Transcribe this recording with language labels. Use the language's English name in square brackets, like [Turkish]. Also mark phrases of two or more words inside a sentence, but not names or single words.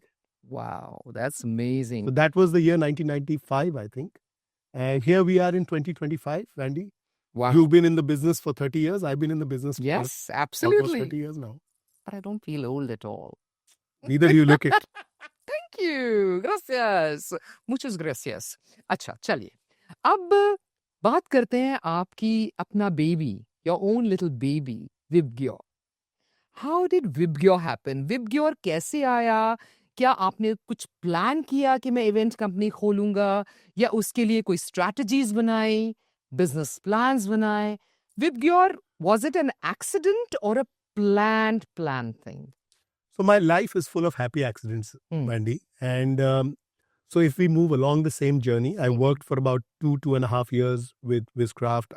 [English] Wow, that's amazing. So that was the year 1995, I think. And here we are in 2025, Randy. Wow. You've been in the business for 30 years. I've been in the business for almost absolutely. 30 years now. But I don't feel old at all. Neither do you look it. Thank you. [Spanish] Gracias. Muchas gracias. [Hindi] अच्छा, चलिए. अब बात करते हैं आपकी अपना baby, [English] your own little baby, [Hindi] VIBGYOR. [English] How did VIBGYOR happen? [Hindi] VIBGYOR कैसे आया? क्या आपने कुछ प्लान किया कि मैं इवेंट कंपनी खोलूंगा या उसके लिए कोई strategies बनाई, [English] business plans [Hindi] बनाए? [English] VIBGYOR, was it an accident or a planned thing? So my life is full of happy accidents, Mandy. And so if we move along the same journey, I worked for about 2.5 years with Vizcraft.